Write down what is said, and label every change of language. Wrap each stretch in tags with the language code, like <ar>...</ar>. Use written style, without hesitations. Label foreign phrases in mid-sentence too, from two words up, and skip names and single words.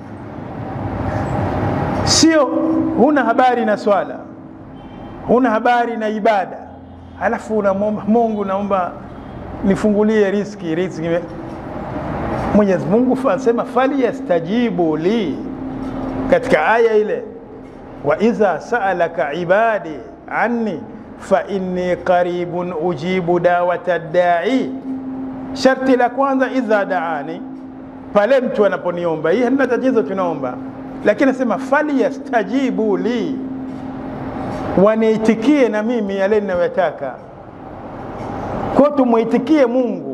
<sw>Sio huna habari na swala, huna habari na ibada, halafu unamwomba Mungu, naomba nifungulie riziki. Mwenyezi Mungu anasema</sw> <ar>فليستجيبوا لي</ar> <sw>katika aya ile,</sw> <ar>وإذا سألك عبادي عني فإني قريب أجيب دعوة الداع.</ar> <sw>Sharti la kwanza</sw> <ar>إذا دعان,</ar> <sw>pale mtu anaponiomba. Hii hamna tatizo, tunaomba, lakini nasema</sw> <ar>فليستجيبوا لي,</ar> <sw>waniitikie na mimi yale ninayotaka. Kwa tumuitikie Mungu.</sw>